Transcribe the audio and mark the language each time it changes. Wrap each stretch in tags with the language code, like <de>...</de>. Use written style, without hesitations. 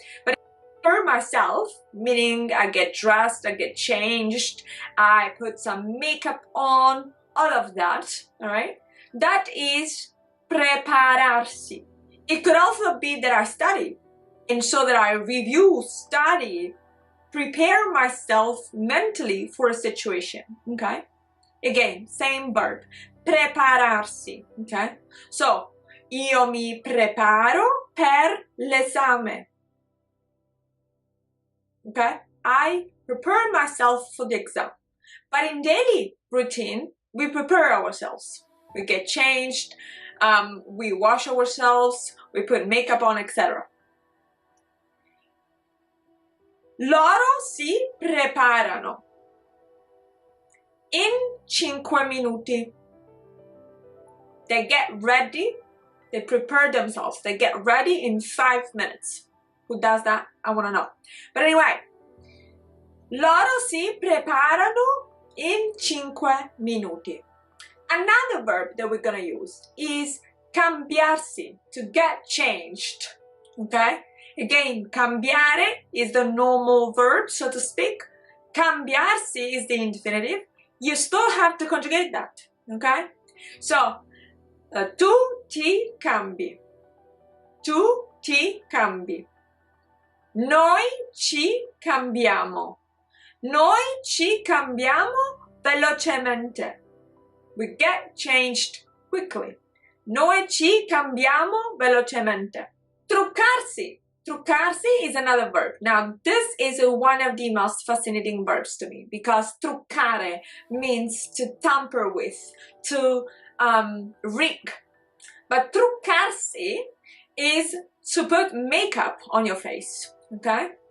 <en>But for myself, meaning I get dressed, I get changed, I put some makeup on, all of that, all right? That is prepararsi. It could also be that I study, and so that I review, study, prepare myself mentally for a situation, okay? Again, same verb, prepararsi, okay?</en> <it>So, io mi preparo per l'esame, okay?</it> <en>I prepare myself for the exam. But in daily routine, we prepare ourselves. We get changed, we wash ourselves, we put makeup on, etc.</en> <it>Loro si preparano in 5 minuti.</it> <en>They get ready, they prepare themselves, they get ready in 5 minutes. Who does that? I want to know. But anyway,</en> <it>loro si preparano in 5 minuti.</it> <en>Another verb that we're going to use is cambiarsi, to get changed, okay? Again, cambiare is the normal verb, so to speak. Cambiarsi is the infinitive. You still have to conjugate that, okay?</en> <it>So, tu ti cambi. Tu ti cambi. Noi ci cambiamo. Noi ci cambiamo velocemente.</it> <en>We get changed quickly.</en> <it>Noi ci cambiamo velocemente.</it> <en>Truccarsi. Truccarsi is another verb. Now, this is one of the most fascinating verbs to me because truccare means to tamper with, to rig. But truccarsi is to put makeup on your face, okay?</en>